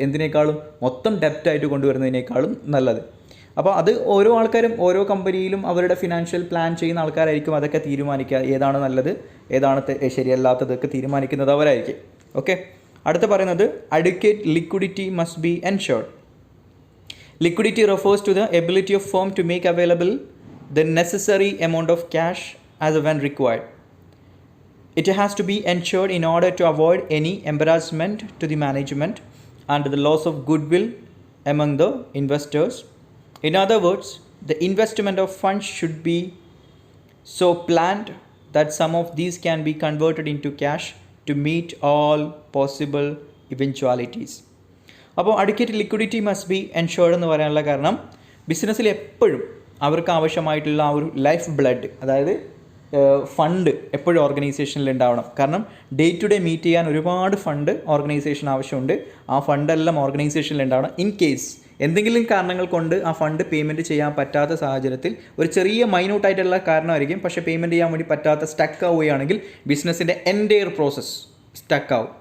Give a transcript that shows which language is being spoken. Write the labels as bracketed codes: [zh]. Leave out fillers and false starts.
[ml] എന്തിനേക്കാളും മൊത്തം ഡെപ്റ്റായിട്ട് കൊണ്ടുവരുന്നതിനേക്കാളും നല്ലത്. അപ്പോൾ അത് ഓരോ ആൾക്കാരും ഓരോ കമ്പനിയിലും അവരുടെ ഫിനാൻഷ്യൽ പ്ലാൻ ചെയ്യുന്ന ആൾക്കാരായിരിക്കും അതൊക്കെ തീരുമാനിക്കുക. ഏതാണ് നല്ലത്, ഏതാണ് ശരിയല്ലാത്തതൊക്കെ തീരുമാനിക്കുന്നത് അവരായിരിക്കും. ഓക്കെ, അടുത്ത പറയുന്നത് [en] Adequate liquidity must be ensured. Liquidity refers to the ability of firm to make available the necessary amount of cash as and when required. It has to be ensured in order to avoid any embarrassment to the management and the loss of goodwill among the investors. In other words, the investment of funds should be so planned that some of these can be converted into cash to meet all possible eventualities. [ml] അപ്പോൾ [en] adequate liquidity must be ensured [ml] എന്ന് പറയാനുള്ള കാരണം ബിസിനസ്സിൽ എപ്പോഴും അവർക്ക് ആവശ്യമായിട്ടുള്ള ആ ഒരു ലൈഫ് ബ്ലഡ്, അതായത് ഫണ്ട് എപ്പോഴും ഓർഗനൈസേഷനിൽ ഉണ്ടാവണം. കാരണം ഡേ ടു ഡേ മീറ്റ് ചെയ്യാൻ ഒരുപാട് ഫണ്ട് ഓർഗനൈസേഷൻ ആവശ്യമുണ്ട്. ആ ഫണ്ടെല്ലാം ഓർഗനൈസേഷനിൽ ഉണ്ടാവണം. ഇൻ കേസ് എന്തെങ്കിലും കാരണങ്ങൾ കൊണ്ട് ആ ഫണ്ട് പേയ്മെൻറ്റ് ചെയ്യാൻ പറ്റാത്ത സാഹചര്യത്തിൽ, ഒരു ചെറിയ മൈന്യൂട്ടായിട്ടുള്ള കാരണമായിരിക്കും, പക്ഷേ പേയ്മെൻറ്റ് ചെയ്യാൻ വേണ്ടി പറ്റാത്ത സ്റ്റക്ക് ആവുകയാണെങ്കിൽ ബിസിനസ്സിൻ്റെ എൻറ്റയർ പ്രോസസ്സ് സ്റ്റക്കാവും.